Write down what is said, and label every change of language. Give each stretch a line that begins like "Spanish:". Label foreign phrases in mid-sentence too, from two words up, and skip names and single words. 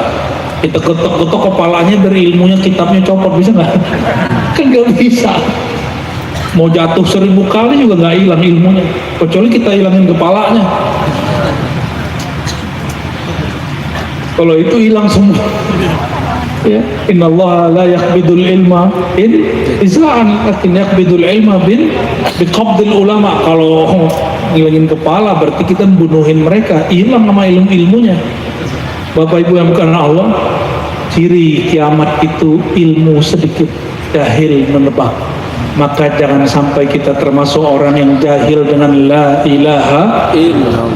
Indonesian: Kita ketok-ketok kepalanya dari ilmunya, kitabnya copot, bisa nggak? Kan nggak bisa. Mau jatuh 1000 kali juga nggak hilang ilmunya, kecuali kita hilangin kepalanya. Kalau itu hilang semua.
Arabic: Ya, إن الله لا يقبض العلم انتزاعا، لكن يقبض العلم بقبض العلماء. Kalau ngilangin kepala berarti kita membunuhin mereka, hilang nama ilmunya. Bapak Ibu yang bukan Allah, ciri kiamat itu ilmu sedikit, jahil menebak. Maka jangan sampai kita termasuk orang yang jahil dengan لا إله إلا الله.